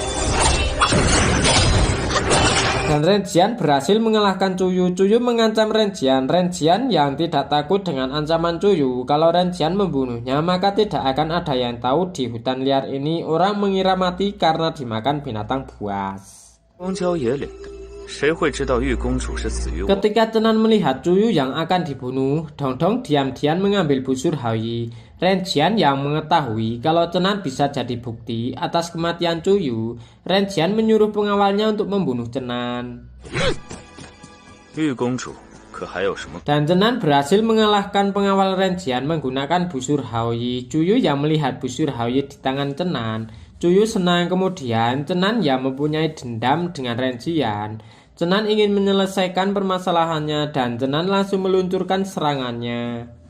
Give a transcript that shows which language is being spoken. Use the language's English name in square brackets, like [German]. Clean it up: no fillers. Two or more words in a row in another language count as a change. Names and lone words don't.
[Indonesian] Dan Renjian berhasil mengalahkan Cuyu. Cuyu mengancam Renjian. Renjian yang tidak takut dengan ancaman Cuyu. Kalau Renjian membunuhnya, maka tidak akan ada yang tahu di hutan liar ini orang mengira mati karena dimakan binatang buas. [Chinese] 荒郊野岭的谁会知道玉公主是死于我？ [Indonesian] Ketika Cenan melihat Cuyu yang akan dibunuh, Dongdong diam-diam mengambil busur Haoyi. Renjian yang mengetahui kalau Cenan bisa jadi bukti atas kematian Cuyu, Renjian menyuruh pengawalnya untuk membunuh Cenan. [Chinese] 玉公主可还有什么？ [Indonesian] Dan Cenan berhasil mengalahkan pengawal Renjian menggunakan busur Haoyi. Cuyu yang melihat busur Haoyi di tangan Cenan, Cuyu senang. Kemudian Cenan yang mempunyai dendam dengan Renjian. Cenan ingin menyelesaikan permasalahannya dan Cenan langsung meluncurkan serangannya.